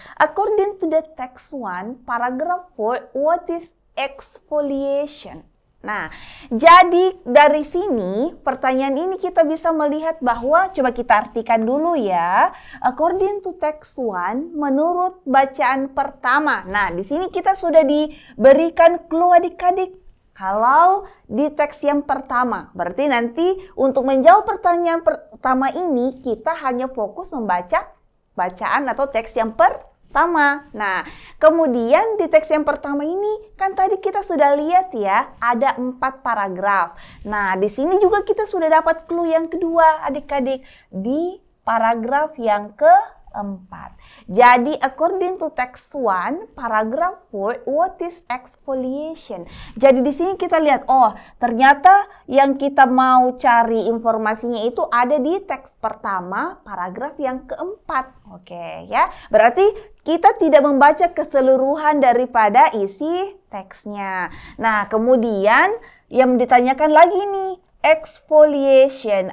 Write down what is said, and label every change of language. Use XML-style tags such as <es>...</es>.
<en>According to the text 1, paragraph 4, what is exfoliation?</en> <id>Nah, jadi dari sini pertanyaan ini kita bisa melihat bahwa, coba kita artikan dulu ya.</id> <en>According to text 1,</en> <id>menurut bacaan pertama. Nah, di sini kita sudah diberikan clue adik-adik. Kalau di teks yang pertama, berarti nanti untuk menjawab pertanyaan pertama ini kita hanya fokus membaca bacaan atau teks yang pertama. Nah, kemudian di teks yang pertama ini kan tadi kita sudah lihat ya, ada 4 paragraf. Nah, di sini juga kita sudah dapat clue yang kedua adik-adik di paragraf yang keempat.</id> <en>Jadi, according to text 1, paragraph 4, what is exfoliation?</en> <id>Jadi di sini kita lihat, oh ternyata yang kita mau cari informasinya itu ada di teks pertama, paragraf yang keempat. Oke ya, berarti kita tidak membaca keseluruhan daripada isi teksnya. Nah, kemudian yang ditanyakan lagi nih, exfoliation.</id>